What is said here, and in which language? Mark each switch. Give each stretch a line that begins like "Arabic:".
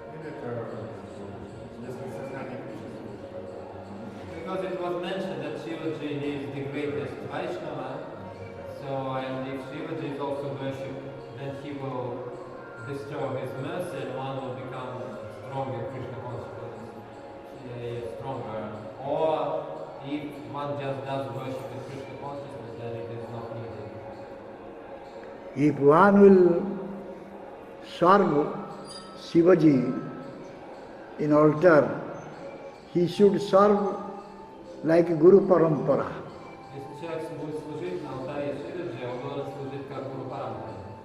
Russian: Или это, если сознание Кришны служит,
English: Because it was mentioned that Shivaji is the greatest Vaishnava, so and if Shivaji is also worshipped, then he will bestow his mercy and one will become strong in Krishna consciousness, stronger. Or if one just does worship in Krishna consciousness, then it is not needed. If one will serve Shivaji in altar, he should serve like Guru Parampara.
Russian: Если человек будет служить на алтаре Шиваджи, он должен служить как Гуру Парампара.